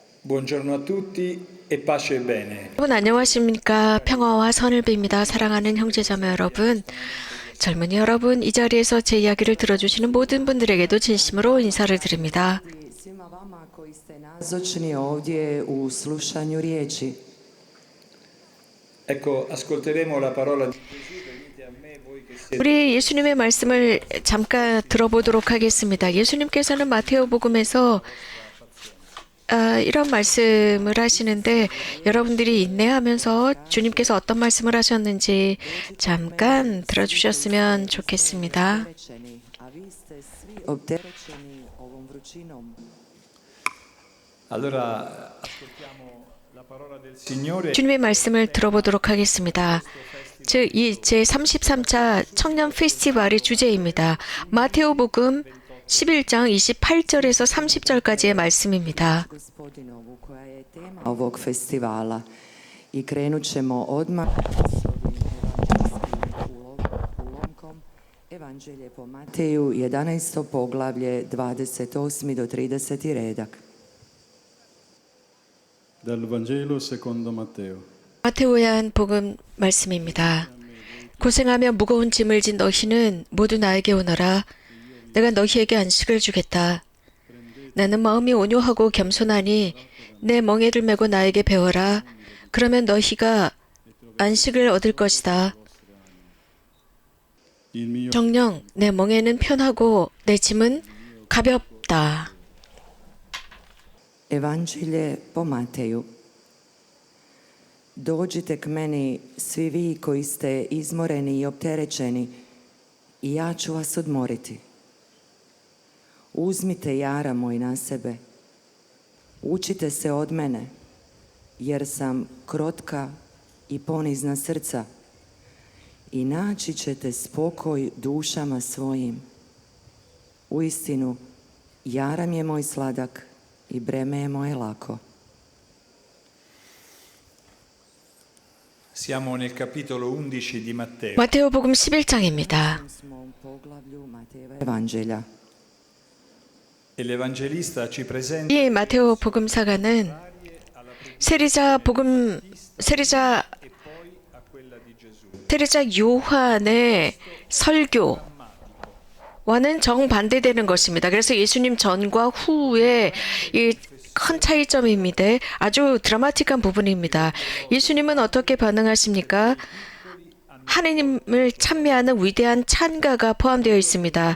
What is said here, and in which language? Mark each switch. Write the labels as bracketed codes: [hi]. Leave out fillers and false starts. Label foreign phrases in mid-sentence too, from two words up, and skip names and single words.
[it] Buongiorno a tutti e pace e bene. [ko] 여러분 안녕하십니까? 평화와 선을 빕니다. 사랑하는 형제자매 여러분, 젊은이 여러분, 이 자리에서 제 이야기를 들어주시는 모든 분들에게도 진심으로 인사를 드립니다. [hr] Svima vama koji ste nazočni ovdje u slušanju riječi. [it] Ecco, ascolteremo la parola di Gesù. Venite a me, voi che siete [ko] 우리 예수님의 말씀을 잠깐 들어보도록 하겠습니다. 예수님께서는 마테오복음에서 이런 말씀을 하시는데 여러분들이 인내하면서 주님께서 어떤 말씀을 하셨는지 잠깐 들어주셨으면 좋겠습니다. [hr] Opterećeni, a vi ste svi opterećeni ovom vrućinom. [it] Allora, ascoltiamo la parola del Signore. [ko] 주님의 말씀을 들어보도록 하겠습니다. 즉, 이 제33차 청년 페스티벌의 주제입니다. 마테오복음 11장 28절에서 30절까지의 말씀입니다. [hr] Gospodinovu koja je tema ovog festivala. I krenut ćemo odmah s ovim evanđelskim ulomkom. Evanđelje po Mateju, 11. poglavlje, 28. do 30. redak. [it] Dal Vangelo secondo Matteo. [ko] 마테오한 복음 말씀입니다. 고생하며 무거운 짐을 진 너희는 모두 나에게 오너라. 내가 너희에게 안식을 주겠다. 나는 마음이 온유하고 겸손하니 내 멍에를 메고 나에게 배워라. 그러면 너희가 안식을 얻을 것이다. [it] Il mio [ko] 정녕 내 멍에는 편하고 내 짐은 가볍다. [hr] Evanđelje po Mateju. Dođite k meni svi vi koji ste izmoreni i opterećeni i ja ću vas odmoriti. Uzmite jara moj na sebe. Učite se od mene, jer sam krotka i ponizna srca i naći ćete spokoj dušama svojim. Uistinu, jaram je moj sladak i breme je moje lako. [it] Siamo nel capitolo 11 di Matteo. [ko] 마테오복음 11장입니다. [hr] Smo u poglavlju Matejeva Evanđelja. [it] E l'Evangelista ci presenta [ko] 이 마테오 복음사가는 세리자 [it] e poi a quella di Gesù. [ko] 테레자 요한의 설교와는 정반대되는 것입니다. 그래서 예수님 전과 후의 이 큰 차이점입니다. 아주 드라마틱한 부분입니다. 예수님은 어떻게 반응하십니까? 하느님을 찬미하는 위대한 찬가가 포함되어 있습니다.